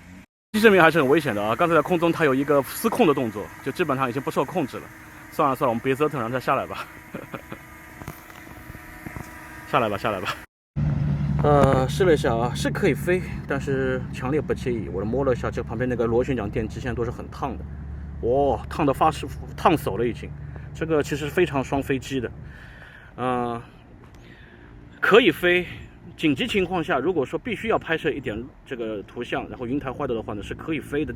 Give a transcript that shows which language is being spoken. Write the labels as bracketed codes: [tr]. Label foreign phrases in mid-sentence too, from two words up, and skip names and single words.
[zh] 證明還是很危險的啊！剛才在空中它有一個失控的動作，就基本上已經不受控制了。算了，我們別折騰，讓它下來吧。下來吧。試了一下啊，是可以飛，但是強烈不建議。我摸了一下這旁邊那個螺旋槳電機，現在都是很燙的。哇，燙得燙手了已經。這個其實非常雙飛機的，可以飛。緊急情況下，如果說必須要拍攝一點這個圖像，然後雲台壞掉的話呢，是可以飛的。